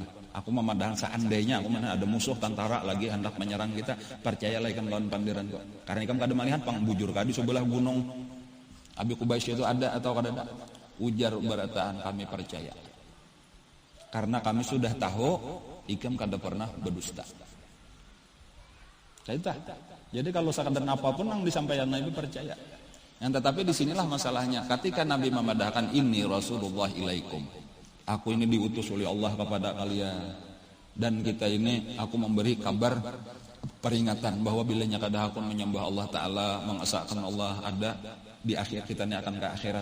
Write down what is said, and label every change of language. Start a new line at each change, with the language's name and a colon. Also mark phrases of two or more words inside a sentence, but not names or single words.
Banjar: Aku memadahkan seandainya aku mana ada musuh tentara lagi hendak menyerang kita, percayalah kan lawan pandiran kok. Karena ikam kada melihat pangbujur ka di sebelah gunung Abi Qubais itu ada atau kada ada. Ujar barataan kami percaya. Karena kami sudah tahu ikam kada pernah berdusta.
Indonesian: Jadi kalau sekadar apapun yang disampaikan Nabi percaya. Yang tetapi disinilah masalahnya. Ketika Nabi memadahkan ini
Arabic: رسول الله إليكم,
Indonesian: aku ini diutus oleh Allah kepada kalian, dan kita ini aku memberi kabar peringatan bahwa bilanya kada hakun menyembah Allah Ta'ala, mengesahkan Allah ada di akhir kita ini akan ke akhirat.